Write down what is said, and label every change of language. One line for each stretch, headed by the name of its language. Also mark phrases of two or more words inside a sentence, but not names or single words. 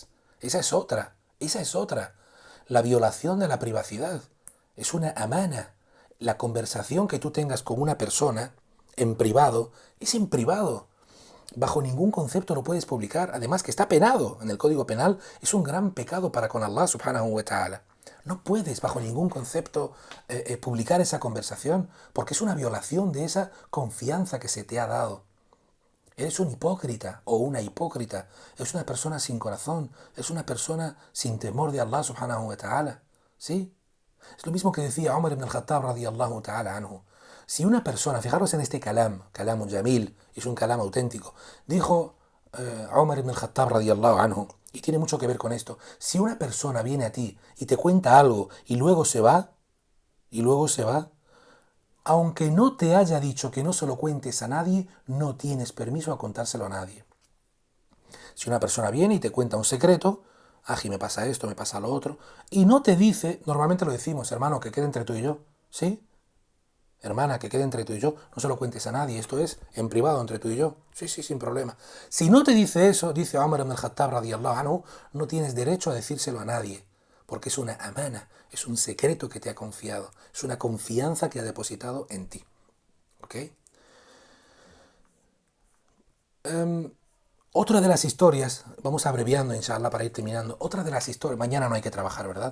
Spanish: Esa es otra. La violación de la privacidad es una amana. La conversación que tú tengas con una persona en privado es en privado. Bajo ningún concepto lo puedes publicar. Además que está penado en el Código Penal. Es un gran pecado para con
Arabic: الله سبحانه وتعالى.
Spanish: No puedes bajo ningún concepto publicar esa conversación porque es una violación de esa confianza que se te ha dado. Eres un hipócrita o una hipócrita. Es una persona sin corazón. Es una persona sin temor de
Arabic: الله سبحانه وتعالى.
Spanish: ¿Sí? Es lo mismo que decía Umar ibn al-Khattab
Arabic: رضي الله تعالى عنه.
Spanish: Si una persona, fijaros en este
Arabic: كلام جميل,
Spanish: es un kalam auténtico, dijo Umar ibn al-Khattab
Arabic: رضي الله عنه,
Spanish: y tiene mucho que ver con esto. Si una persona viene a ti y te cuenta algo y luego se va, aunque no te haya dicho que no se lo cuentes a nadie, no tienes permiso a contárselo a nadie. Si una persona viene y te cuenta un secreto, ají, me pasa esto, me pasa lo otro, y no te dice, normalmente lo decimos, hermano, que quede entre tú y yo, ¿sí? Hermana, que quede entre tú y yo, no se lo cuentes a nadie, esto es en privado entre tú y yo. Sí, sin problema. Si no te dice eso, dice Umar ibn al-Khattab
Arabic: رضي الله عنه,
Spanish: no tienes derecho a decírselo a nadie, porque es una amana, es un secreto que te ha confiado, es una confianza que ha depositado en ti. ¿Ok? Otra de las historias, vamos abreviando inshallah para ir terminando, otra de las historias, mañana no hay que trabajar, ¿verdad?